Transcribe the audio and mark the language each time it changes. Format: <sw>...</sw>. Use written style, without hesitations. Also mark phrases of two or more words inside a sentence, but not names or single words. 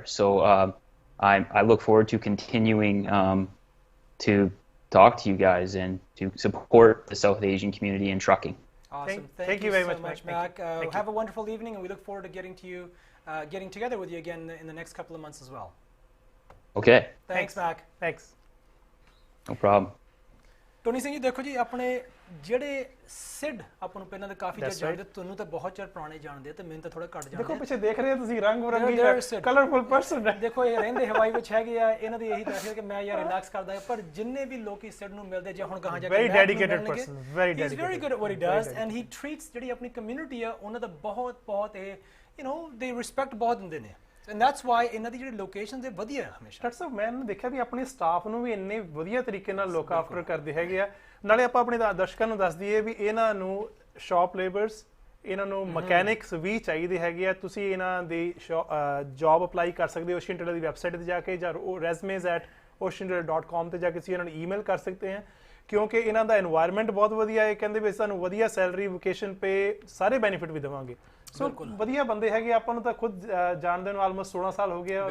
<en>So I look forward to continuing to talk to you guys and to support the South Asian community in trucking. Awesome. Thank you very so much, Mac. Thank you. Have a wonderful evening, and we look forward to getting together with you again in the next couple of months as well. Okay. Thanks, Mac. Thanks. No problem.</en> <pa>ਟੋਨੀ ਸਿੰਘ ਜੀ ਦੇਖੋ ਜੀ ਆਪਣੇ ਜਿਹੜੇ ਸਿਡ ਆਪਾਂ ਨੂੰ ਪਹਿਲਾਂ ਤਾਂ ਕਾਫੀ ਚਿਰ</pa> <en>That's</en> <pa>ਜਾਣਦੇ ਤੁਹਾਨੂੰ ਤਾਂ ਬਹੁਤ ਚਿਰ ਪੁਰਾਣੇ ਜਾਣਦੇ ਤੇ ਮੈਨੂੰ ਤਾਂ ਥੋੜਾ ਘੱਟ ਦੇਖੋ ਜਾਣਦੇ ਪਿੱਛੇ ਦੇਖ ਰਹੇ ਹੋ ਤੁਸੀਂ ਰੰਗ ਬਰੰਗੀ</pa> <en>They're Sid. colorful person</en> <pa>ਦੇਖੋ ਇਹ ਰਹਿੰਦੇ ਹਵਾਈ ਵਿੱਚ ਹੈਗੇ ਆ ਇਹਨਾਂ ਦੀ ਇਹੀ ਦੱਸਿਆ ਕਿ ਮੈਂ ਯਾਰ ਰਿਲੈਕਸ ਕਰਦਾ ਹਾਂ ਪਰ ਜਿੰਨੇ ਵੀ ਲੋਕੀ ਸਿਡ ਨੂੰ ਮਿਲਦੇ ਜੇ ਹੁਣ ਗਾਹਾਂ ਜਾ ਕੇ</pa> <en>Very</en> <pa>Mac ਨੂੰ</pa> <en>dedicated</en> <pa>ਮਿਲਣਗੇ,</pa> <en>person, very he's very dedicated. good at what he Very does dedicated. and he treats</en> <pa>ਜਿਹੜੀ ਆਪਣੀ ਕਮਿਊਨਿਟੀ ਆ ਉਹਨਾਂ ਦਾ ਬਹੁਤ ਇਹ</pa> <en>they respect</en> <pa>ਬਹੁਤ ਦਿੰਦੇ ਨੇ</pa> <en>and that's why</en> <pa>ਇਹਨਾਂ ਦੀ ਜਿਹੜੀ ਲੋਕੇਸ਼ਨਸ ਇਹ ਵਧੀਆ ਹਮੇਸ਼ਾ ਡਾਕਟਰ ਸਾਹਿਬ ਮੈਂ ਦੇਖਿਆ ਵੀ ਆਪਣੇ ਸਟਾਫ ਨੂੰ ਵੀ ਇੰਨੇ ਵਧੀਆ ਤਰੀਕੇ ਨਾਲ</pa> <en>look after</en> <pa>ਕਰਦੇ ਹੈਗੇ ਆ ਨਾਲੇ ਆਪਾਂ ਆਪਣੇ ਦਰਸ਼ਕਾਂ ਨੂੰ ਦੱਸ ਦਈਏ ਵੀ ਇਹਨਾਂ ਨੂੰ</pa> <en>shop labours</en> <pa>ਇਹਨਾਂ ਨੂੰ ਮਕੈਨਿਕਸ ਵੀ ਚਾਹੀਦੇ ਹੈਗੇ ਆ ਤੁਸੀਂ ਇਹਨਾਂ ਦੀ</pa> <en>job apply</en> <pa>ਕਰ ਸਕਦੇ ਹੋ ਓਸ਼ਨ ਟੇਲਰ ਦੀ ਵੈਬਸਾਈਟ ਤੇ ਜਾ ਕੇ ਜਾਂ resumes@oceantailor.com ਤੇ ਜਾ ਕੇ ਤੁਸੀਂ ਇਹਨਾਂ ਨੂੰ ਈਮੇਲ ਕਰ ਸਕਦੇ ਆ ਕਿਉਂਕਿ ਇਹਨਾਂ ਦਾ এনवायरमेंट ਬਹੁਤ ਵਧੀਆ ਹੈ ਕਹਿੰਦੇ ਵੀ ਸਾਨੂੰ ਵਧੀਆ</pa> <en>salary vacation pay</en> <pa>ਸਾਰੇ ਬੈਨੀਫਿਟ ਵੀ ਦੇਵਾਂਗੇ ਸੋ ਵਧੀਆ ਬੰਦੇ ਹੈਗੇ ਆਪਾਂ ਨੂੰ ਤਾਂ ਖੁਦ ਜਾਣਦੇ ਨੂੰ ਆਲਮੋਸਟ 16 ਸਾਲ ਹੋ ਗਿਆ</pa>